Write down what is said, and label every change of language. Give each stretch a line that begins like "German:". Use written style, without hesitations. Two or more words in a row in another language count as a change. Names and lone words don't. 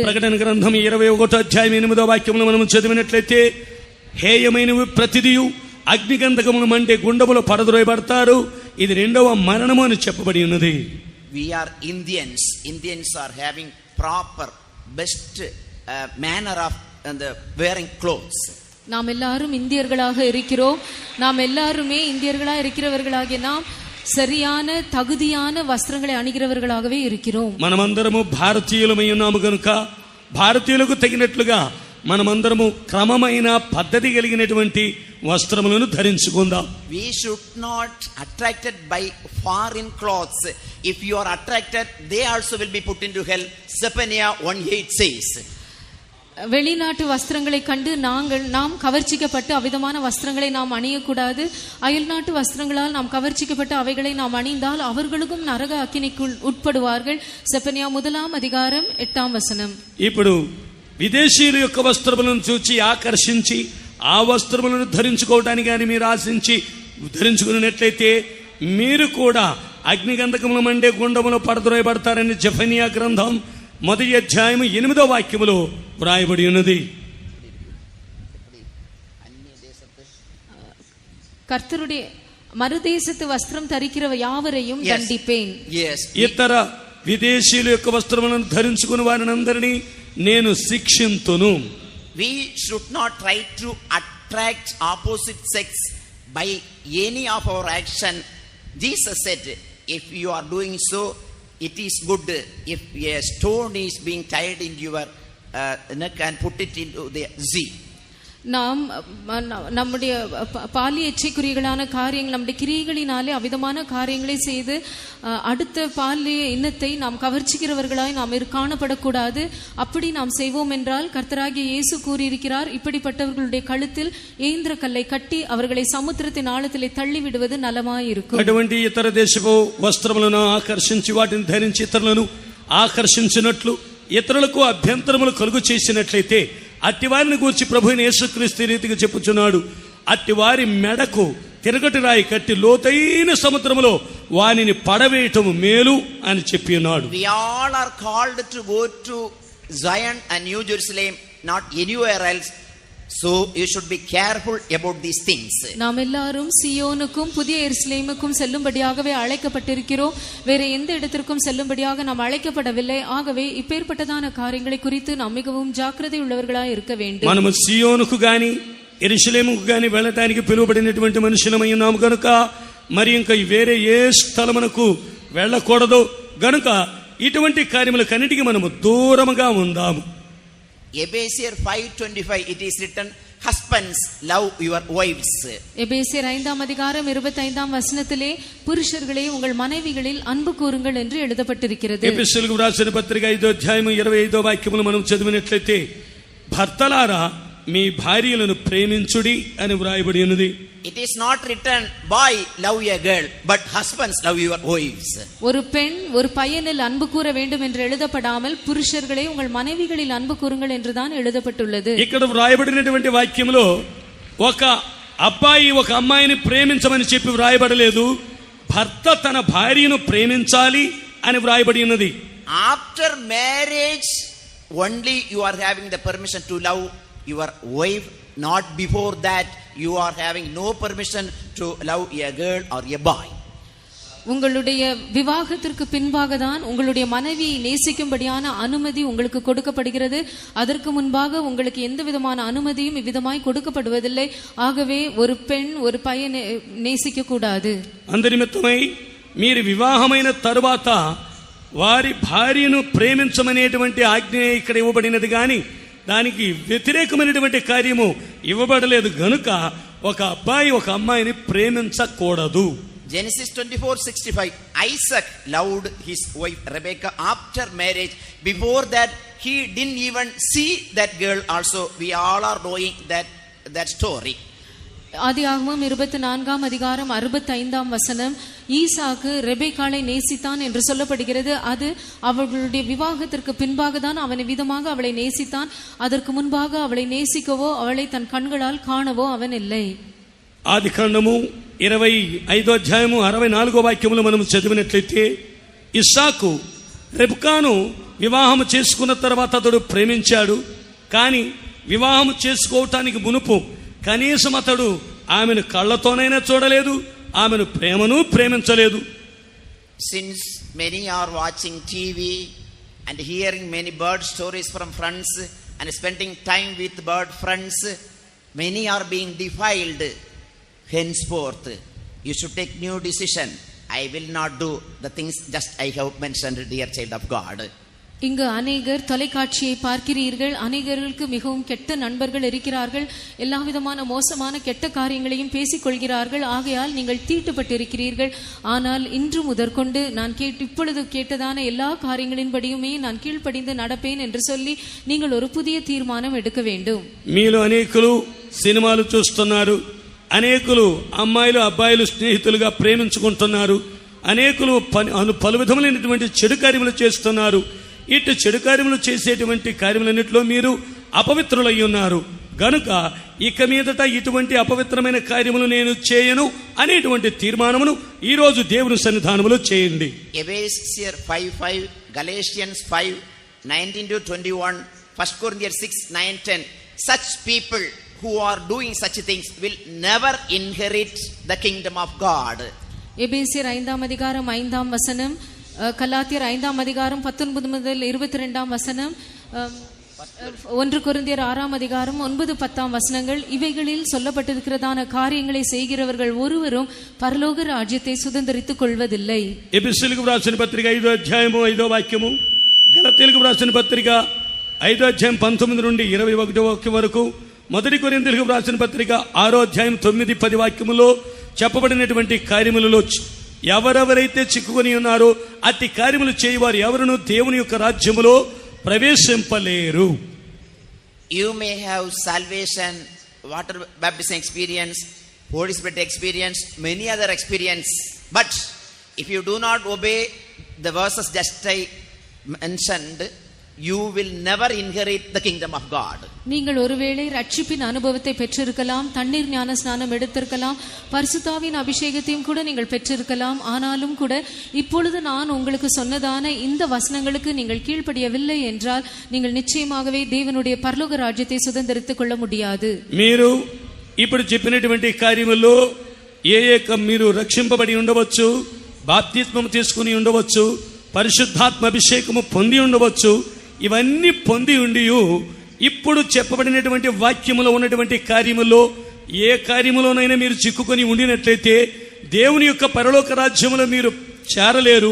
Telugu: ప్రకటన గ్రంథం 21వ అధ్యాయం 8వ వాక్యమును మనం చదివినట్లయితే హేయమైనవి ప్రతిదియు అగ్నిగంధకమును మండే గుండములో పడద్రోయబడతారు, ఇది రెండవ మరణము అని చెప్పబడి ఉన్నది.
English: We are Indians are having proper best manner of wearing clothes.
Tamil: நாம் எல்லாரும் இந்தியர்களாக இருக்கிறோம். நாம் எல்லாருமே இந்தியர்களாக இருக்கிறவர்களாகிய நாம் சரியான தகுதியான వస్త్రங்களை అణిగిరవர்களாகவே இருக்கிறோம்.
Telugu: మనమందరము భారతీయులమై ఉన్నాము కనుక భారతీయులకు తగినట్లుగా మనమందరము క్రమమైన పద్ధతి కలిగినటువంటి వస్త్రములను ధరించుకుందాం.
English: We should not attracted by foreign clothes. If you are attracted, they also will be put into hell. Zephaniah 1:8 says.
Tamil: வெளிநாட்டு வஸ்திரங்களை கண்டு நாம் கவர்ச்சிக்கப்பட்டு அவ்விதமான வஸ்திரங்களை நாம் அணியக்கூடாது. அயல்நாட்டு வஸ்திரங்களால் நாம் கவர்ச்சிக்கப்பட்டு அவைகளை நாம் அணிந்தால் அவர்களுக்கும் நரக அக்கினிக்குள் உட்படுவார்கள். செப்பனியா 1ஆம் அதிகாரம் 8ஆம் வசனம்.
Telugu: ఇప్పుడు విదేశీయుల యొక్క వస్త్రములను చూచి ఆకర్షించి ఆ వస్త్రములను ధరించుకోవడానికి కానీ మీరు ఆశించి ధరించుకున్నట్లయితే మీరు కూడా అగ్నిగంధకముల మండే గుండములో పడద్రోయబడతారని జెఫనియా గ్రంథం 1వ అధ్యాయం 8వ వాక్యములో వ్రాయబడి ఉన్నది.
Tamil: கர்த்தருடைய மறுதேசத்து வஸ்திரம் தரிக்கிற யாவரையும் தண்டிப்பேன்.
Telugu: ఇతర విదేశీయుల యొక్క వస్త్రములను ధరించుకుని వారిని అందరినీ నేను శిక్షింతును.
English: We should not try to attract opposite sex by any of our action, Jesus said, if you are doing so, it is good. If a stone is being tied in your neck and put it into the sea.
Tamil: நாம் நம்முடைய பாலிய இச்சைக்குறிகளான காரியங்கள் நம்முடைய கிரியைகளினாலே அவிதமான காரியங்களை செய்து அடுத்த பாலிய இன்னத்தை நாம் கவர்ச்சிக்கிறவர்களாய் நாம் காணப்படக்கூடாது. அப்படி நாம் செய்வோம் என்றால் கர்த்தராகிய இயேசு கூறியிருக்கிறார், இப்படிப்பட்டவர்களுடைய கழுத்தில் ஏந்திர கல்லை கட்டி அவர்களை சமுத்திரத்தின் ஆழத்திலே தள்ளி விடுவது நலமாயிருக்கும்.
Telugu: అటువంటి ఇతర దేశపు వస్త్రములను ఆకర్షించి వాటిని ధరించి ఇతరులను ఆకర్షించినట్లు ఇతరులకు అభ్యంతరములు కలుగు చేసినట్లయితే అట్టివారిని గూర్చి ప్రభువైన యేసుక్రీస్తు రీతిగా చెప్పుచున్నాడు, అట్టివారి మెడకు తిరగటి రాయి కట్టి లోతైన సముద్రములో వానిని పడవేయటము మేలు అని చెప్పి ఉన్నాడు.
English: We all are called to go to Zion and New Jerusalem, not anywhere else. So you should be careful about these things.
Tamil: நாம் எல்லாரும் சியோனுக்கும் புதிய எருசலேமுக்கும் செல்லும்படியாகவே அழைக்கப்பட்டிருக்கிறோம். வேற எந்த இடத்திற்கும் செல்லும்படியாக நாம் அழைக்கப்படவில்லை. ஆகவே இப்பேற்பட்டதான காரியங்களை குறித்து நாம் மிகவும் ஜாக்கிரதை உள்ளவர்களாய் இருக்க வேண்டும்.
Telugu: మనము సియోనుకు గాని యెరూషలేముకు గాని వెళ్ళటానికి పిలువబడినటువంటి మనుషులమై ఉన్నాము గనుక మరి ఇంకా వేరే ఏ స్థలమునకు వెళ్ళకూడదు. గనుక ఇటువంటి కార్యములకన్నిటికీ మనము దూరముగా ఉందాము.
English: Ephesians 5:25 it is written, husbands love your wives.
Tamil: எபேசியர் 5ஆம் அதிகாரம் 25ஆம் வசனத்திலே புருஷர்களே உங்கள் மனைவிகளில் அன்பு கூறுங்கள் என்று எழுதப்பட்டிருக்கிறது.
Telugu: ఎఫెసీయులకు రాసిన పత్రిక 5వ అధ్యాయం 25వ వాక్యమును మనం చదివినట్లయితే భర్తలారా మీ భార్యలను ప్రేమించుడి అని వ్రాయబడి ఉన్నది.
English: It is not written, boy love a girl, but husbands love your wives.
Tamil: ஒரு பெண் ஒரு பையனில் அன்பு கூற வேண்டும் என்று எழுதப்படாமல் புருஷர்களே உங்கள் மனைவிகளில் அன்பு கூறுங்கள் என்றுதான் எழுதப்பட்டுள்ளது.
Telugu: ఇక్కడ వ్రాయబడినటువంటి వాక్యములో ఒక అబ్బాయి ఒక అమ్మాయిని ప్రేమించమని చెప్పి వ్రాయబడలేదు, భర్త తన భార్యను ప్రేమించాలి అని వ్రాయబడి ఉన్నది.
English: After marriage only you are having the permission to love your wife, not before that you are having no permission to love a girl or a boy.
Tamil: உங்களுடைய விவாகத்திற்கு பின்பாக தான் உங்களுடைய மனைவியை நேசிக்கும்படியான அனுமதி உங்களுக்கு கொடுக்கப்படுகிறது. அதற்கு முன்பாக உங்களுக்கு எந்த விதமான அனுமதியும் இவ்விதமாய் கொடுக்கப்படுவதில்லை. ஆகவே ஒரு பெண் ஒரு பையனை நேசிக்க கூடாது.
Telugu: అందు నిమిత్తమై మీరు వివాహమైన తరువాత వారి భార్యను ప్రేమించమనేటువంటి ఆజ్ఞ ఇక్కడ ఇవ్వబడినది కానీ దానికి వ్యతిరేకమైనటువంటి కార్యము ఇవ్వబడలేదు. గనుక ఒక అబ్బాయి ఒక అమ్మాయిని ప్రేమించకూడదు.
English: Genesis 24:65 Isaac loved his wife Rebekah after marriage. Before that he didn't even see that girl also. We all are knowing that story.
Tamil: ஆதியாகமம் 24ஆம் அதிகாரம் 65ஆம் வசனம் ஈசாக்கு ரெபெக்காளை நேசித்தான் என்று சொல்லப்படுகிறது. அது அவர்களுடைய விவாகத்திற்கு பின்பாக தான் அவனை விதமாக அவளை நேசித்தான். அதற்கு முன்பாக அவளை நேசிக்கவோ அவளை தன் கண்களால் காணவோ அவன் இல்லை.
Telugu: ఆదికాండము 25వ అధ్యాయము 64వ వాక్యములో మనం చదివినట్లయితే ఇస్సాకు రెబెకాను వివాహము చేసుకున్న తర్వాత అతడు ప్రేమించాడు. కానీ వివాహము చేసుకోవటానికి మునుపు కనీసం అతడు ఆమెను కళ్ళతోనైనా చూడలేదు, ఆమెను ప్రేమించలేదు.
English: Since many are watching TV and hearing many bird stories from friends and spending time with bird friends, many are being defiled. Henceforth you should take new decision. I will not do the things just I have mentioned, dear child of God.
Tamil: இங்கு அநேகர் தொலைக்காட்சியை பார்க்கிறீர்கள். அநேகர்களுக்கு மிகவும் கெட்ட நண்பர்கள் இருக்கிறார்கள். எல்லா விதமான மோசமான கெட்ட காரியங்களையும் பேசிக் கொள்கிறார்கள். ஆகையால் நீங்கள் தீட்டுப்பட்டிருக்கிறீர்கள். ஆனால் இன்று முதற்கொண்டு நான் இப்பொழுது கேட்டதான எல்லா காரியங்களின்படியுமே நான் கீழ்ப்படிந்து நடப்பேன் என்று சொல்லி நீங்கள் ஒரு புதிய தீர்மானம் எடுக்க வேண்டும்.
Telugu: మీలో అనేకులు సినిమాలు చూస్తున్నారు, అనేకులు అమ్మాయిలు అబ్బాయిలు స్నేహితులుగా ప్రేమించుకుంటున్నారు, అనేకులు పలు విధములైనటువంటి చెడు కార్యములు చేస్తున్నారు. ఇటు చెడు కార్యములు చేసేటువంటి కార్యములన్నింటిలో మీరు అపవిత్రులై ఉన్నారు. గనుక ఇక మీదట ఇటువంటి అపవిత్రమైన కార్యములు నేను చేయను అనేటువంటి తీర్మానమును ఈ రోజు దేవుని సన్నిధానములో చేయండి.
English: Ephesians 5:5, Galatians 5:19-21, 1 Corinthians 6:9-10. Such people who are doing such things will never inherit the kingdom of God.
Tamil: எபேசியர் 5ஆம் அதிகாரம் 5ஆம் வசனம், கலாத்தியர் 5ஆம் அதிகாரம் 19 முதல் 22ஆம் வசனம், 1 கொரிந்தியர் 6ஆம் அதிகாரம் 9-10 வசனங்கள். இவைகளில் சொல்லப்பட்டிருக்கிறதான காரியங்களை செய்கிறவர்கள் ஒருவரும் பரலோக ராஜ்யத்தை சுதந்தரித்துக் கொள்வதில்லை.
Telugu: ఎఫెసీయులకు రాసిన పత్రిక 5వ అధ్యాయము 5వ వాక్యము, గలతీయులకు రాసిన పత్రిక 5వ అధ్యాయం 19 నుండి 21వ వాక్యం వరకు, మొదటి కొరింథీయులకు రాసిన పత్రిక 6వ అధ్యాయం 9-10 వాక్యములో చెప్పబడినటువంటి కార్యములలో ఎవరెవరైతే చిక్కుకొని ఉన్నారో అట్టి కార్యములు చేయవారు ఎవరును దేవుని యొక్క రాజ్యములో ప్రవేశింపలేరు.
English: You may have salvation, water baptism experience, Holy Spirit experience, many other experience, but if you do not obey the verses just I mentioned, you will never inherit the kingdom of God.
Tamil: நீங்கள் ஒருவேளை ரட்சிப்பின் அனுபவத்தை பெற்றிருக்கலாம், தண்ணீர் ஞான ஸ்நானம் எடுத்திருக்கலாம், பரிசுத்தாவின் அபிஷேகத்தையும் கூட நீங்கள் பெற்றிருக்கலாம். ஆனாலும் கூட இப்பொழுது நான் உங்களுக்கு சொன்னதான இந்த வசனங்களுக்கு நீங்கள் கீழ்ப்படியவில்லை என்றால் நீங்கள் நிச்சயமாகவே தேவனுடைய பரலோக ராஜ்யத்தை சுதந்தரித்துக் கொள்ள முடியாது.
Telugu: మీరు ఇప్పుడు చెప్పినటువంటి కార్యముల్లో మీరు రక్షింపబడి ఉండవచ్చు, బాప్తిస్మం తీసుకుని ఉండవచ్చు, పరిశుద్ధాత్మ అభిషేకము పొంది ఉండవచ్చు. ఇవన్నీ పొంది ఉండి ఇప్పుడు చెప్పబడినటువంటి వాక్యములో ఉన్నటువంటి కార్యములో ఏ కార్యములోనైనా మీరు చిక్కుకొని ఉండినట్లయితే దేవుని యొక్క పరలోక రాజ్యములో మీరు చేరలేరు.